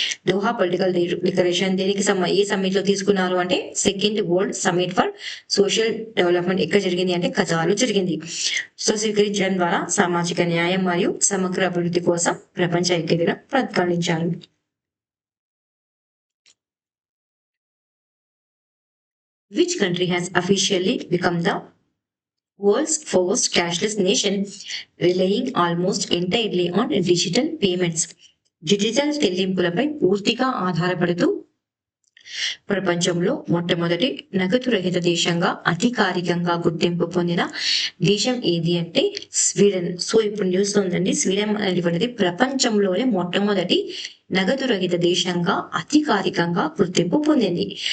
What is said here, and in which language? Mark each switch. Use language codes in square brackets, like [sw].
[te] Doha political declaration దేనికి ఏ summit లో తీసుకున్నారు అంటే second world summit for social development. ఎక్కడ జరిగింది అంటే ఖతార్లో జరిగింది. సో స్వీకరించడం ద్వారా సామాజిక న్యాయం మరియు సమగ్ర అభివృద్ధి కోసం ప్రపంచ ఐక్యతను ప్రతిపాదించారు. [en] Which country has officially become the world's first cashless nation, relying almost entirely on digital payments? [te] Digital చెల్లింపులపై పూర్తిగా ఆధారపడుతూ ప్రపంచంలో మొట్టమొదటి నగదు రహిత దేశంగా అధికారికంగా గుర్తింపు పొందిన దేశం ఏది అంటే స్వీడన్. సో ఇప్పుడు న్యూస్ లో ఉందండి, స్వీడన్ అనేటువంటిది ప్రపంచంలోనే మొట్టమొదటి నగదు రహిత దేశంగా అధికారికంగా గుర్తింపు పొందింది.